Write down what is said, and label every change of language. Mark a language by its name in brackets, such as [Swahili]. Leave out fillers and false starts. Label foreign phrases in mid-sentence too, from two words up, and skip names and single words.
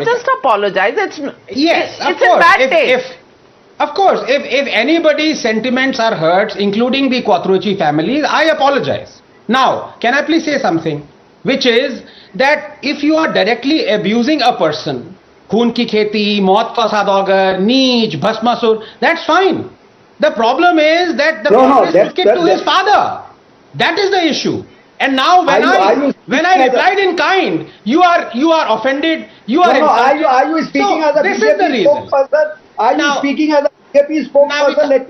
[English] Just apologize. It's a bad taste. Of course, if anybody's sentiments are hurt, including the Quattrucci families, I apologize. Now, can I please say something? Which is that if you are directly abusing a person, [Hindi] खून की खेती, मौत का सौदागर, नीच, भस्मासुर, [English] that's fine. The problem is that the problem is to his father. That is the issue. And now when I replied in kind, you are offended, you are insulted. Are you speaking as a BJP spokesperson? Are you speaking as a BJP spokesperson?